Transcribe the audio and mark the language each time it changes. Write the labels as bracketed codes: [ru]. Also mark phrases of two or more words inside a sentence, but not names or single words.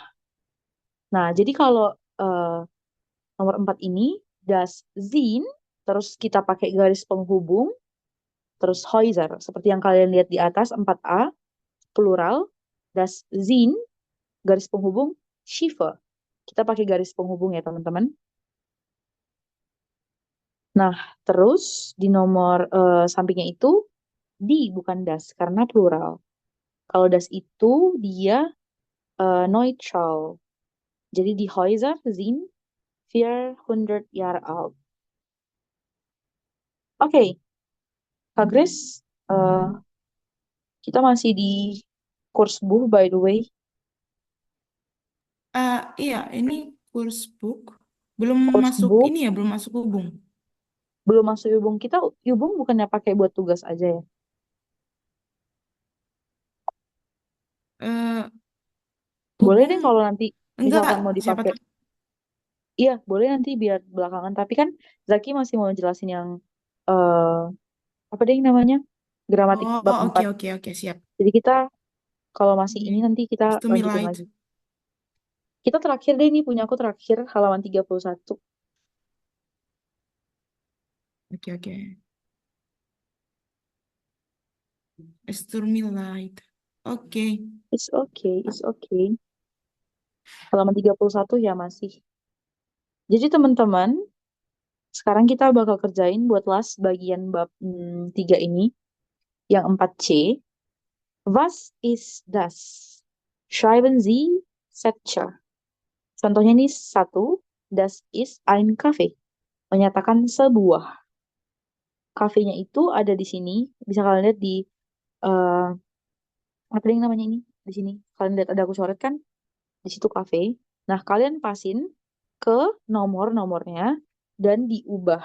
[id] Nah, jadi kalau nomor 4 ini, [de] das sind, [id] terus kita pakai garis penghubung, terus Häuser. Seperti yang kalian lihat di atas, 4A, plural, [de] das sind, [id] garis penghubung, Schiffe. Kita pakai garis penghubung ya teman-teman. Nah, terus di nomor sampingnya itu die bukan das karena plural. Kalau das itu dia neutral. [de] Jadi die Häuser sind 400 Jahre alt. [id] Oke, Kak Grace, kita masih di [en] course book by the way. [id] Iya, ini [en] course book. [id] Belum Course masuk book ini ya, belum masuk hubung. belum masuk Yubung. Kita Yubung bukannya pakai buat tugas aja ya? Eh, Boleh deh hubung kalau nanti enggak, misalkan mau siapa dipakai. tahu. Iya, boleh nanti biar belakangan. Tapi kan Zaki masih mau jelasin yang apa deh yang namanya? Gramatik Oh, bab oke 4. oke oke, siap. Jadi kita kalau masih ini Oke. nanti kita [en] It's to me [id] lanjutin light. lagi. Kita terakhir deh ini punya aku terakhir halaman 31. Oke oke. [en] It's to me light. [id] Oke. [en] It's okay, it's okay. [id] Halaman 31 ya masih. Jadi teman-teman, sekarang kita bakal kerjain buat last bagian bab 3 ini, yang 4C. [de] Was ist das? Schreiben Sie Setzer. [id] Contohnya ini 1, [de] das ist ein Kaffee. [id] Menyatakan sebuah. Kafenya itu ada di sini. Bisa kalian lihat di apa yang namanya ini? Di sini. Kalian lihat ada aku coret kan? Di situ kafe. Nah, kalian pasin ke nomor-nomornya dan diubah.